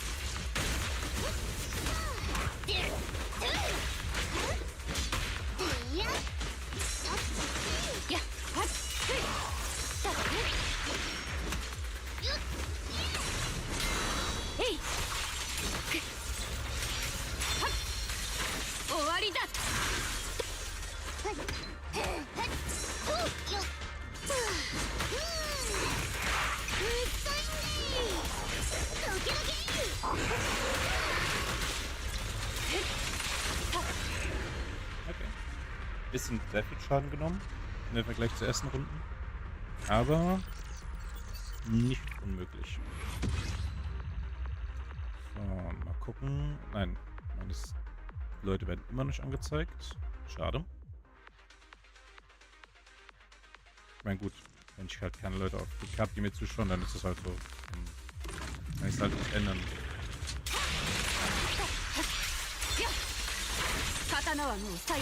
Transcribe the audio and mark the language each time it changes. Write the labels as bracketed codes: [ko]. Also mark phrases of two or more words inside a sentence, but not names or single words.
[de] でやっやっはっふいたへっよっえいはっ終わりだ。はいはいほっよっドキドキ。 Okay. Bisschen sehr viel Schaden genommen im Vergleich zur ersten Runden. Aber nicht unmöglich. So, mal gucken. Nein, meine Leute werden immer nicht angezeigt. Schade. Ich meine, gut, wenn ich halt keine Leute auf die Karte, die mir zuschauen, dann ist es halt so. Dann kann ich es halt nicht ändern. [ja] 刀はもう鞘で。